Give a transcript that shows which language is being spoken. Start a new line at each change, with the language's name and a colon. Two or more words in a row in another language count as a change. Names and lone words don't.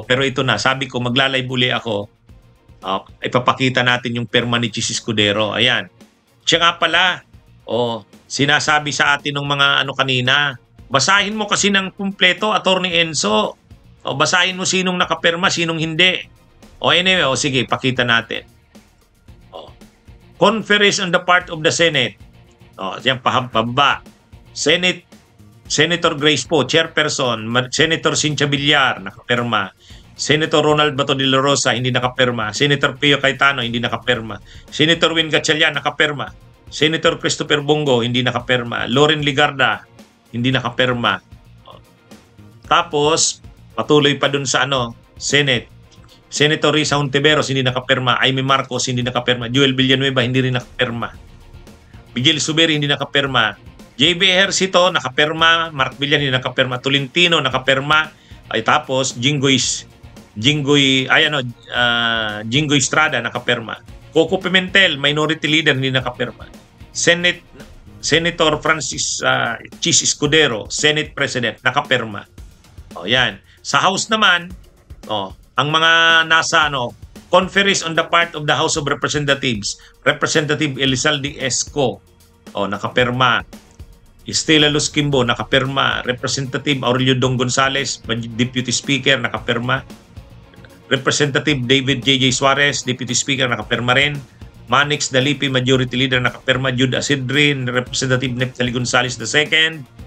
Filipino: Pero ito na, sabi ko magla-live uli ako. Ipapakita natin yung perma ni Chis Escudero. Ayan. Siya nga pala, sinasabi sa atin ng mga kanina, basahin mo kasi ng kumpleto, Attorney Enzo. Basahin mo sinong nakaperma, sinong hindi. Anyway, sige, pakita natin.
English: Conference on the part of the Senate.
Filipino: Yan, pababa. Senator Grace Poe, Chairperson. Senator Cynthia Villar, nakaperma. Senator Ronald Bato de la Rosa, hindi nakaperma. Senator Pio Cayetano, hindi nakaperma. Senator Win Gatchalian, nakaperma. Senator Christopher Bongo, hindi nakaperma. Loren Ligarda, hindi nakaperma. Tapos, patuloy pa dun sa Senate. Senator Risa Hontiveros, hindi nakaperma. Aimee Marcos, hindi nakaperma. Joel Villanueva, hindi rin nakaperma. Miguel Zubiri, hindi nakaperma. JB Ejercito, nakaperma. Mark Villan, hindi nakaperma. Tolentino, nakaperma. Tapos, Jinggoy Estrada, nakaperma. Coco Pimentel, Minority Leader, hindi nakaperma. Senator Francis Chis Escudero, Senate President, nakaperma. Yan. Sa House naman, ang mga nasa
English: conference on the part of the House of Representatives,
Filipino: Representative Elizalde Esco, nakaperma. Estela Luz Kimbo, nakaperma. Representative Aurelio Dong Gonzales, Deputy Speaker, nakaperma. Representative David J.J. Suarez, Deputy Speaker, nakaperma rin. Manix Dalipi, Majority Leader, nakaperma. Jude Asidrin, Representative Neftali Gonzales II.